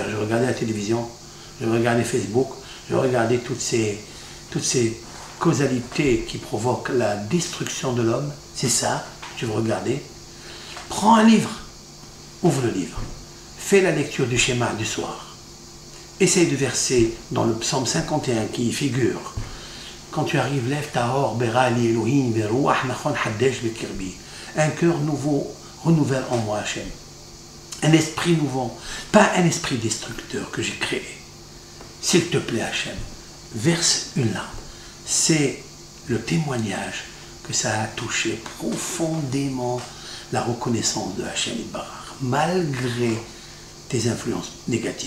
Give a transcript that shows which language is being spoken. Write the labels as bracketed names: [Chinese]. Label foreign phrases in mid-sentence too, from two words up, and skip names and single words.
[French] Je vais regarder la télévision, je vais regarder Facebook, je vais regarder toutes ces causalités qui provoquent la destruction de l'homme. C'est ça, tu veux regarder. Prends un livre, ouvre le livre, fais la lecture du schéma du soir. Essaye de verser dans le psaume 51 qui y figure. Quand tu arrives, lève ta hor, [Hebrew] ברא לי אלוהים ורוח נכון חדש בקרבי. [French] Un cœur nouveau renouvelle en moi, Hachem. Un esprit nouveau, pas un esprit destructeur que j'ai créé. S'il te plaît, Hachem, verse une larme. C'est le témoignage que ça a touché profondément la reconnaissance de [Hebrew] השם יתברך, [French] malgré tes influences négatives.